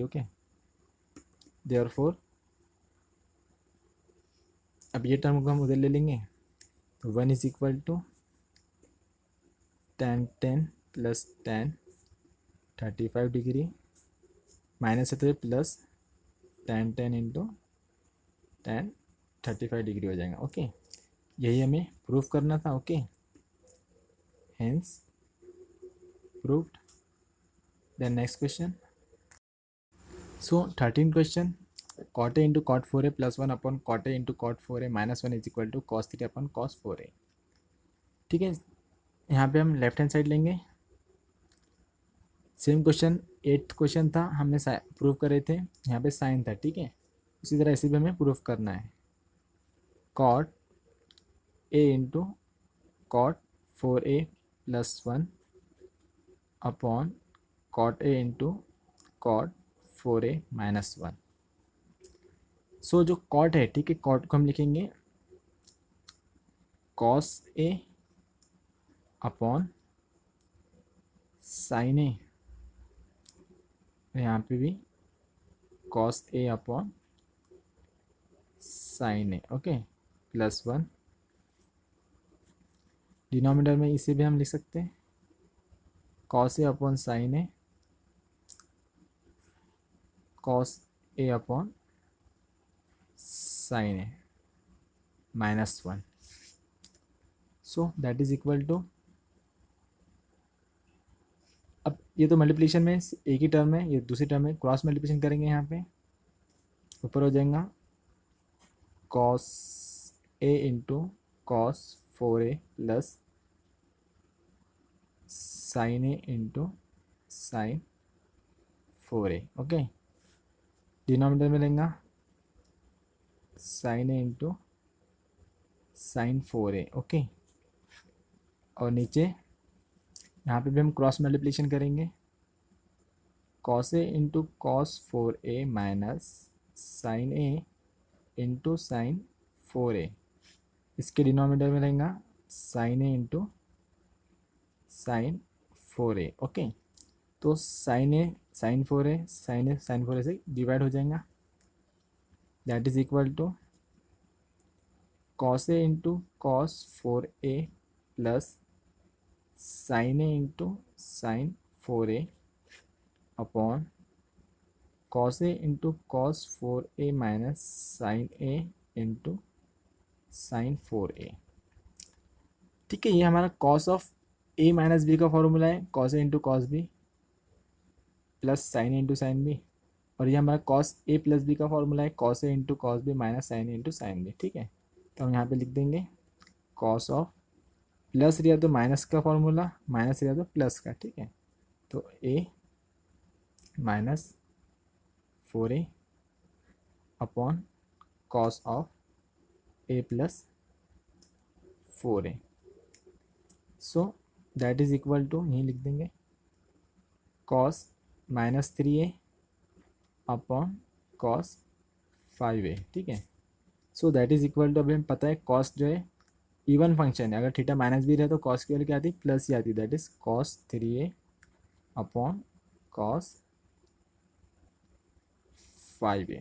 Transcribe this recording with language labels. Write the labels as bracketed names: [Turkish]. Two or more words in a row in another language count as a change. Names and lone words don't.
[English] okay, therefore [Hindi] अब ये टर्म को हम उधर ले लेंगे तो 1 [English] is equal to tan 10 plus tan 35 degree minus [Hindi] है तो [English] plus tan 10 into tan 35 degree [Hindi] हो जाएगा। ओके, यही हमें प्रूफ करना था। [English] okay, hence proved. then next question. so 13 question, cot a into cot 4a plus 1 upon cot a into cot 4a minus 1 is equal to cos 3 upon cos 4a. [Hindi] ठीक है, यहाँ पे हम [English] left hand side [Hindi] लेंगे। [English] same question 8th question [Hindi] था, हमने प्रूव करे थे, यहाँ पे साइन था। ठीक है, उसी तरह इसे भी हमें प्रूफ करना है। [English] cot a into cot 4a plus 1 upon cot a into cot 4a minus 1. [Hindi] सो जो cot है, ठीक है, cot को हम लिखेंगे [English] cos a upon sin a, [Hindi] यहाँ पे भी [English] cos a upon sin a. [Hindi] ओके, [English] plus 1 denominator [Hindi] में इसे भी हम लिख सकते हैं [English] cos a upon sin a, cos a upon sin a minus 1. so that is equal to, [Hindi] अब ये तो मल्टीप्लिकेशन में एक ही टर्म है, ये दूसरी टर्म है, [English] cross multiplication [Hindi] करेंगे। यहाँ पे ऊपर हो जाएगा [English] cos a into cos 4a plus sin a into sin 4a. [Hindi] ओके, डिनोमिनेटर में लेंगे [English] sin a into sin 4a. [Hindi] ओके, और नीचे यहाँ पे भी हम [English] cross multiplication [Hindi] करेंगे [English] cos a into cos 4a minus sin a into sin 4a. [Hindi] इसके डिनोमिनेटर में रहेगा [English] sin a into sin 4a. [Hindi] ओके, तो [English] sin a sin 4a sin a sin 4a [Hindi] से डिवाइड हो जाएगा, [English] that is equal to cos a into cos 4a plus sin a into sin 4a upon cos a into cos 4a minus sin a into sin 4a. [Hindi] ठीक है, ये हमारा [English] cos of a minus b [Hindi] का फॉर्मूला है, [English] cos a into cos b plus sin a into sin b, [Hindi] और ये हमारा [English] cos a plus b [Hindi] का फॉर्मूला है, [English] cos a into cos b minus sin a into sin b. [Hindi] ठीक है, तो हम यहाँ पे लिख देंगे [English] cos of, [Hindi] प्लस रिया तो माइनस का फॉर्मूला, माइनस रिया तो प्लस का। ठीक है, तो [English] a minus 4a upon cos of a plus 4a. so that is equal to, [Hindi] यहीं लिख देंगे [English] cos minus 3a upon cos 5a. [Hindi] ठीक है, [English] so that is equal to, [Hindi] अभी हमें पता है cos जो है [English] even function [Hindi] है, अगर थीटा माइनस भी रहे तो cos की वैल्यू क्या आती है, प्लस ही आती है, [English] that is cos 3a upon cos 5a.